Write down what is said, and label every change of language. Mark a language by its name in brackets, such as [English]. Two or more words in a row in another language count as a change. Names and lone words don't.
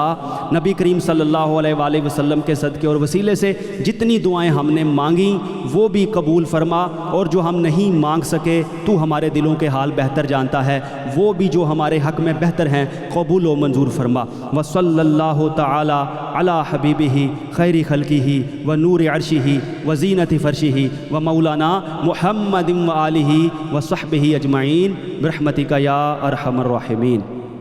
[Urdu] نبی کریم [Arabic] صلی اللہ علیہ وآلہ وسلم [Urdu] کے صدقے اور وسیلے سے جتنی دعائیں ہم نے مانگیں وہ بھی قبول فرما, اور جو ہم نہیں مانگ سکے تو ہمارے دلوں کے حال بہتر جانتا ہے, وہ بھی جو ہمارے حق میں بہتر ہیں قبول و منظور فرما. [Arabic] وصلی اللہ تعالی علی حبیبہ خیر خلقہ و نور عرشہ و زینت فرشہ و مولانا محمد و آلہ و صحبہ اجمعین برحمتک یا ارحم الراحمین.